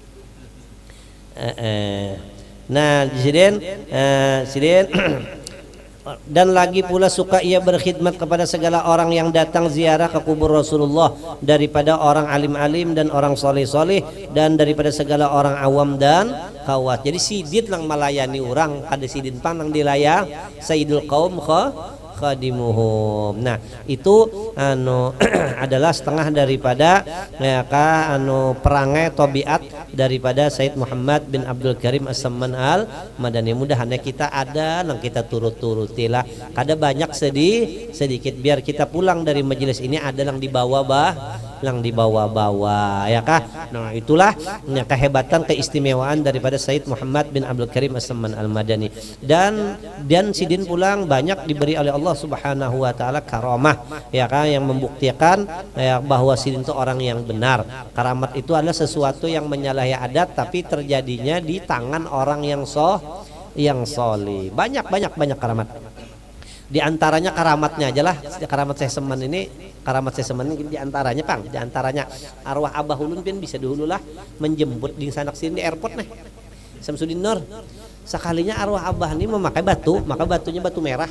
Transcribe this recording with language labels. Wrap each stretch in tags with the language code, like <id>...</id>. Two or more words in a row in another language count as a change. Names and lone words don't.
<id>nah sidin Dan lagi pula suka ia berkhidmat kepada segala orang yang datang ziarah ke kubur Rasulullah, daripada orang alim-alim dan orang soleh-soleh, dan daripada segala orang awam dan khawas.</id> <bjn>Jadi sidit lang melayani orang, kada sidin pang nang dilayang</bjn> <ar>سيد القوم خادمهم.</ar> <id>Nah, itu adalah setengah daripada perangai tabiat daripada Sayyid Muhammad bin Abdul Karim As-Samman Al-Madani.</id> <bjn>Mudah-mudahan kita ada nang kita turut-turutilah. Kada banyak sedikit biar kita pulang dari majelis ini ada yang dibawa-bawa ya kah.</bjn> <id>Nah, itulah kehebatan keistimewaan daripada Sayyid Muhammad bin Abdul Karim As-Samman Al-Madani.</id> <bjn>Dan sidin pulang banyak diberi oleh Allah</bjn> <ar>سبحانه وتعالى</ar> <bjn>karamah ya kan, yang membuktikan bahwa sidin itu orang yang benar.</bjn> <id>Karamat itu adalah sesuatu yang menyalahi adat tapi terjadinya di tangan orang yang soleh. Banyak karamat.</id> <bjn>Di antaranya karamatnya aja lah, karamat saya semen ini di antaranya Pang, di antaranya arwah Abah Ulun pun bisa dulu lah menjemput di sanak sini di airport nih. Samsudin Nur.</bjn> <id>Sekalinya arwah Abah ini memakai batu, maka batunya batu merah.</id>